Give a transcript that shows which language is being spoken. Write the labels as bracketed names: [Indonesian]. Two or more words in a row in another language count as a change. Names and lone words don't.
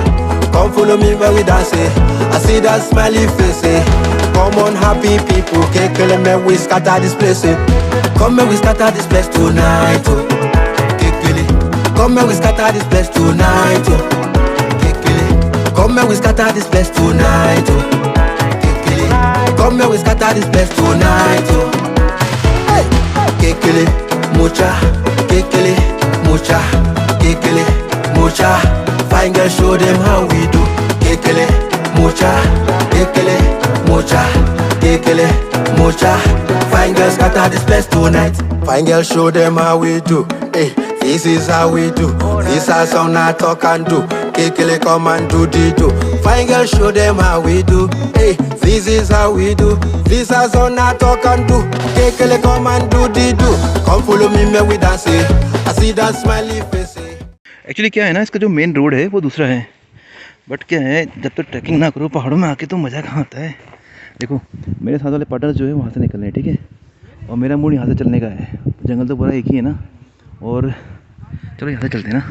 [English] Come follow me, may we dance, I see that smiley face, Come on, happy people, kekele, may we scatter this place, Come, may we scatter this place tonight, oh. Kekele, come, may we scatter this place tonight, oh. Kekele, come, may we scatter this place tonight, oh. Kekele, come, may we scatter this place tonight, oh. Hey, kekele, mucha, kekele, mucha, kekele, mucha. Fine girl, show them how we do. Kekele, mucha, kekele, mucha, kekele, mucha. Fine girl, scatter this place tonight. Fine girl, show them how we do. Hey, this is how we do. This is how I talk and do. Kekele, come and do the do. Fine girl, show them how we do. Hey, this is how we do. This is how I talk and do. Kekele, come and do the do. Come follow me, may we dance, I see that smiley face. [Hindi] एक्चुअली क्या है ना, इसका जो [English] main road [Hindi] है वो दूसरा है, बट क्या है, जब तक ट्रैकिंग ना करो पहाड़ों में आके तो मज़ा कहाँ आता है। देखो मेरे साथ वाले पार्टनर जो है वहाँ से निकलने हैं, ठीक है, और मेरा मूड यहाँ से चलने का है। जंगल तो पूरा एक ही है ना, और चलो यहाँ से चलते हैं ना।